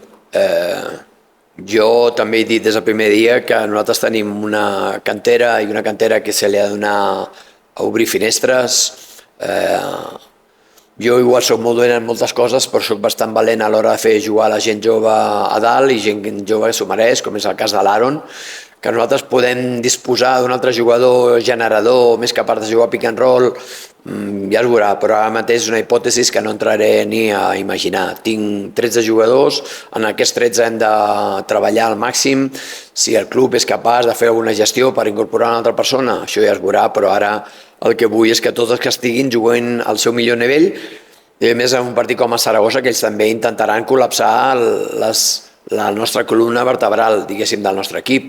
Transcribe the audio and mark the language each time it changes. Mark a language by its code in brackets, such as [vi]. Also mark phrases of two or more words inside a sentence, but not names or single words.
[ca] Jo també he dit des del primer dia que nosaltres tenim una cantera i una cantera que se li ha de donar a obrir finestres. Jo igual soc molt dolent en moltes coses, però soc bastant valent a l'hora de fer jugar la gent jove a dalt i gent jove que s'ho mereix, com és el cas de l'Aaron, que nosaltres podem disposar d'un altre jugador generador, més capaç de jugar [en] pick and roll, [ca] ja es veurà, però ara mateix és una hipòtesi que no entraré ni a imaginar. Tinc 13 jugadors, en aquests 13 hem de treballar al màxim. Si el club és capaç de fer alguna gestió per incorporar una altra persona, això ja es veurà, però ara el que vull és que tots els que estiguin juguen al seu millor nivell, i a més en un partit com a Saragossa, que ells també intentaran col·lapsar la nostra columna vertebral, diguéssim, del nostre equip.